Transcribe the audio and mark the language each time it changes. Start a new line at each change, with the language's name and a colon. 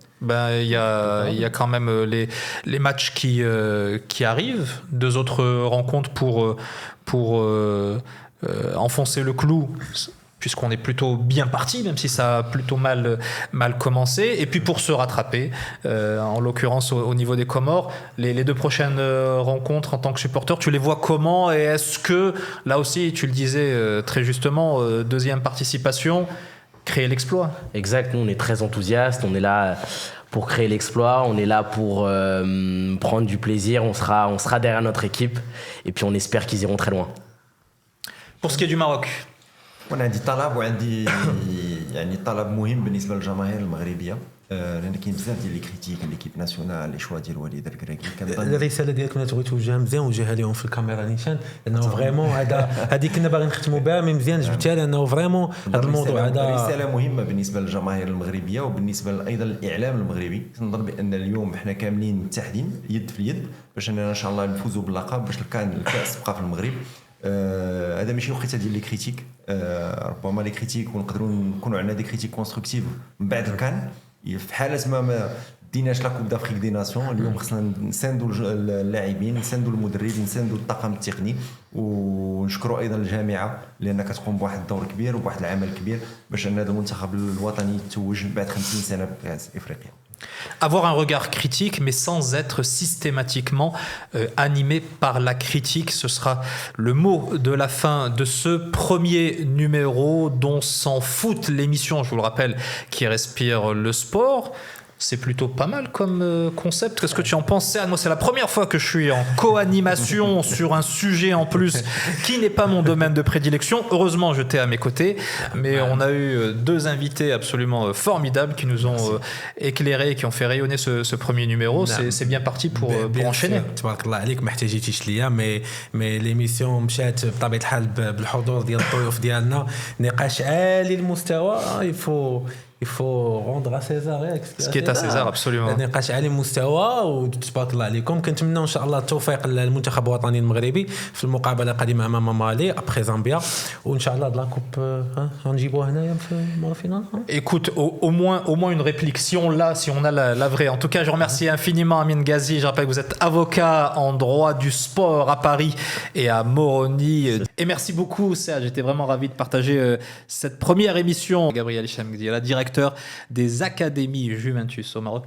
French: Ben, il y a quand même les matchs qui arrivent, 2 autres rencontres pour enfoncer le clou, puisqu'on est plutôt bien parti, même si ça a plutôt mal commencé, et puis pour se rattraper, en l'occurrence au niveau des Comores, les 2 prochaines rencontres en tant que supporter, tu les vois comment, et est-ce que, là aussi, tu le disais très justement, 2e participation, créer l'exploit. Exact, nous on est très enthousiastes, on est là pour créer l'exploit, on est là pour prendre du plaisir, on sera derrière notre équipe et puis on espère qu'ils iront très loin. Pour ce qui est du Maroc,
Arabic: وانا عندي طلب وعندي يعني طلب مهم بالنسبه للجماهير المغربيه لان كاين بزاف ديال لي كريتيك ليكيب ناسيونال لي شوا ديال وليد الكراكي كنظن الرساله ديالك كنا تبغي توجهها مزيان وجهها لهم في الكاميرا نيشان لانه فريمون هذه كنا باغيين نختموا بها مي مزيان جبتها لانه فريمون هذا الموضوع هذا رساله مهمه بالنسبه للجماهير المغربيه وبالنسبه ايضا للاعلام المغربي كنظن بان اليوم حنا كاملين متحدين يد في اليد باش اننا ان شاء الله نفوزوا باللقب باش الكاس تبقى في المغرب هذا ماشي وقيته ديال لي كريتيك ربما لي كريتيك ونقدروا نكونوا عندنا دي كريتيك كونستركتيف من بعد الكان في حاله ما ديناش لا كوب دافريك دي ناسيون اليوم خصنا نساندوا اللاعبين نساندوا المدرب نساندوا الطاقم التقني ونشكروا ايضا الجامعه لان كتقوم بواحد الدور كبير وبواحد العمل كبير باش ان هذا المنتخب الوطني يتوج بعد 50 سنه بكاس افريقيا.
French: Avoir un regard critique, mais sans être systématiquement animé par la critique. Ce sera le mot de la fin de ce premier numéro dont s'en fout l'émission, je vous le rappelle, qui respire le sport. C'est plutôt pas mal comme concept. Qu'est-ce que tu en penses, Serge? Moi, c'est la première fois que je suis en co-animation sur un sujet en plus qui n'est pas mon domaine de prédilection. Heureusement, je t'ai à mes côtés. Mais on a eu deux invités absolument formidables qui nous ont éclairés, qui ont fait rayonner ce premier numéro. C'est bien parti pour enchaîner.
Arabic: تبارك الله عليك ما احتاجيتيش ليا مي ليميسيون مشات بطبيعه الحال بالحضور ديال الضيوف ديالنا نقاش عالي المستوى
French: il faut rendre à César ce qui est à César absolument.
Arabic: نقاش عالي المستوى وتبارك الله عليكم كنتمنى ان شاء الله التوفيق للمنتخب الوطني المغربي في المقابله القادمه امام مالي ابري زامبيا وان شاء الله لا كوب غنجيبوها هنايا في الفينال.
French: Écoute, au moins une réplique si on a la vraie. En tout cas, je remercie infiniment Amine Ghazi. Je rappelle que vous êtes avocat en droit du sport à Paris et à Moroni. Et merci beaucoup Serge, j'étais vraiment ravi de partager cette première émission. Gabriel Chamgdi, la directeur des académies Juventus au Maroc.